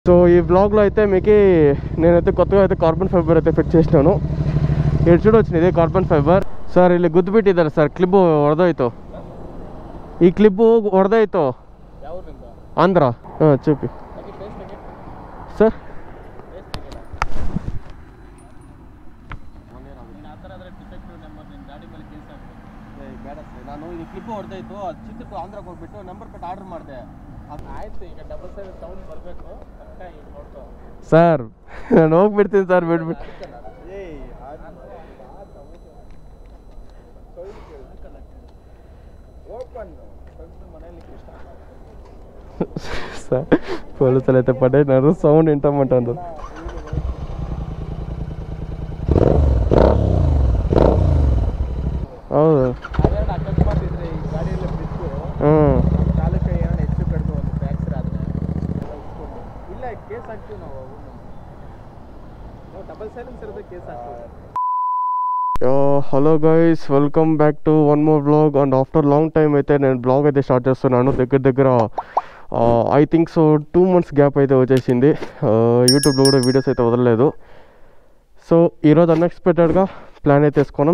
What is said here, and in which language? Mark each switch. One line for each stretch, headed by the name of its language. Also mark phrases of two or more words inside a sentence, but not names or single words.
Telugu: సో ఈ బ్లాగ్లో అయితే మీకు నేనైతే కొత్తగా అయితే
English: carbon fiber
Telugu: అయితే ఫిట్ చేసినాను. ఇక్కడ చూడొచ్చు ఇదే
English: carbon fiber.
Kannada: సార్ ಇಲ್ಲಿ ಗುದ್ದುಬಿಟ್ಟಿದ್ದಾರೆ ಸರ್ ಕ್ಲಿಪ್ ಹೊಡೆದೋಯ್ತು. ಈ ಕ್ಲಿಪ್ ಹೊಡೆದೋಯ್ತು. ಆಂಧ್ರ.
Telugu: చూపి సార్.
Kannada: ನಾನು ಇದು ಕ್ಲಿಪ್ ಹೊಡೆದೋಯ್ತು, ಅದು ಚಿತ್ರಕ್ಕೆ ಆಂಧ್ರಕ್ಕೆ ಹೋಗ್ಬಿಟ್ಟು ನಂಬರ್ ಕೊಟ್ಟು ಆರ್ಡರ್ ಮಾಡಿದೆ. ಆಯ್ತು, ಈಗ
English: double side sound
Kannada: ಬರಬೇಕು ಕರೆಕ್ಟ್ ಈಗ ನೋಡ್ಕೋ ಸರ್. ನಾನು ಹೋಗ್ಬಿಡ್ತೀನಿ ಸರ್, ಬಿಟ್ಬಿಟ್ಟು.
Telugu: సార్ పోలీసులు అయితే పడేనారు, సౌండ్ వింటామంటారు.
Kannada: ಹೌದು. ಅಕಸ್ಮಾತ್ ಇದ್ರೆ ಈ ಗಾಡಿಯಲ್ಲೇ ಬಿದ್ದು ಚಾಲಕ ಏನೋ ಹೆಚ್ಚು ಕಡಿಮೆ ಒಂದು ಫ್ರಾಕ್ಚರ್ ಆದರೆ ಇಲ್ಲ ಕೇಸ್ ಹಾಕ್ತೀವಿ ನಾವು
English: double silence
Kannada: ಇರೋದೇ ಕೇಸ್ ಹಾಕ್ತೀವಿ.
English: hello guys, welcome back to one more blog. and after long time
Telugu: అయితే నేను బ్లాగ్ అయితే స్టార్ట్ చేస్తున్నాను. దగ్గర
English: I think so 2 months gap
Telugu: అయితే వచ్చేసింది. యూట్యూబ్లో కూడా వీడియోస్ అయితే వదలలేదు. సో ఈరోజు అన్ఎక్స్పెక్టెడ్గా ప్లాన్ అయితే వేసుకున్నాం.